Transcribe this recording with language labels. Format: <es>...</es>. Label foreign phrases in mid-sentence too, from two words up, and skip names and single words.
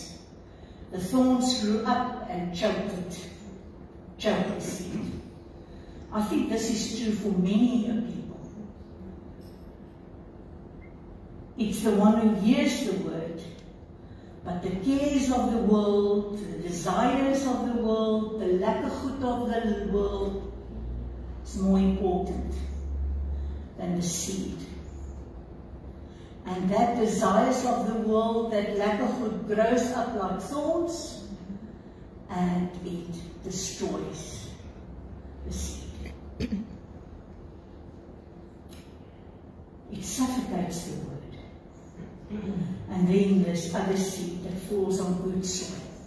<en>The thorns grew up and choked the seed. I think this is true for many people. It's the one who hears the word, but the cares of the world, the desires of the world, the</en> <af>lekker goed</af> <en>of the world is more important than the seed. And that desires of the world, that</en> <af>lekker goed,</af> <en>grows up like thorns and it destroys the seed. It suffocates the word. And then this other seed that falls on good soil.</en>